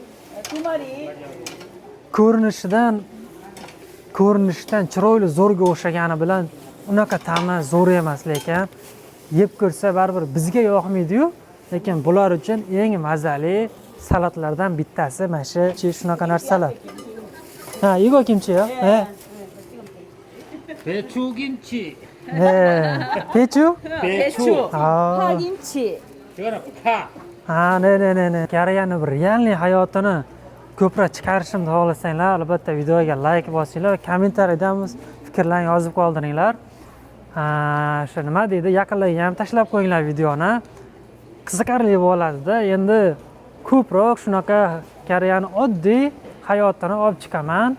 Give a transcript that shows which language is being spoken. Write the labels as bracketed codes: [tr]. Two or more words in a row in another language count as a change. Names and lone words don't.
[uz] Ko'rinishdan chiroyli zo'rga o'xshagani bilan unaqa ta'mi zo'r emas, lekin yeb ko'rsa baribir bizga yoqmaydi-yu, lekin bular uchun eng mazali salatlardan bittasi mana shunaqa narsalar. [ko] 이거 김치요? 배추 김치. Pechu? 배추. 파김치. 이거는 파. Ne. [uz] Koreyaning bir realniy hayotini ko'proq chiqarishimni xohlasanglar, albatta videoga like bosinglar va kommentariyada fikrlarni yozib qoldiringlar. Shu nima deydi, yaqinlarga ham tashlab qo'yinglar videoni. Qiziqarli bo'ladi-da. Endi ko'proq shunaqa Koreyaning oddiy hayotini olib chiqaman.